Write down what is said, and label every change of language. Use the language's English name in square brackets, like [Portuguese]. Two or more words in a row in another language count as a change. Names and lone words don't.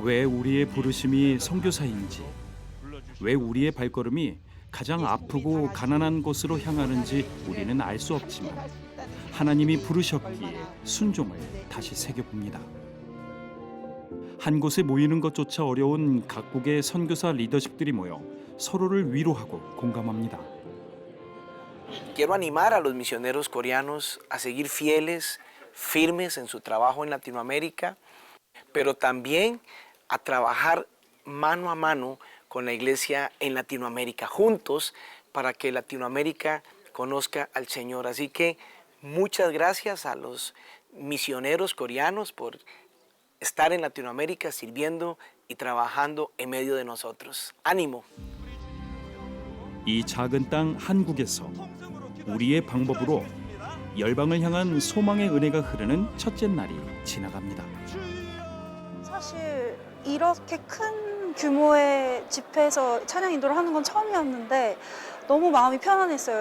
[Korean] 왜 우리의 부르심이 선교사인지, 왜 우리의 발걸음이 가장 아프고 가난한 곳으로 향하는지 우리는 알 수 없지만 하나님이 부르셨기에 순종을 다시 새겨봅니다. 한 곳에 모이는 것조차 어려운 각국의 선교사 리더십들이 모여 서로를 위로하고 공감합니다. [Spanish] Quiero animar a los misioneros coreanos a seguir fieles, firmes en su trabajo en Latinoamérica, pero también a trabajar mano a mano con la iglesia en Latinoamérica, juntos para que Latinoamérica conozca al Señor. Así que muchas gracias a los misioneros coreanos por estar en Latinoamérica sirviendo y trabajando en medio de nosotros. ánimo. [Korean] 이 작은 땅 한국에서 우리의 방법으로 열방을 향한 소망의 은혜가 흐르는 첫째 날이 지나갑니다. 사실 이렇게 큰 규모의 집회에서 찬양 인도를 하는 건 처음이었는데 너무 마음이 편안했어요.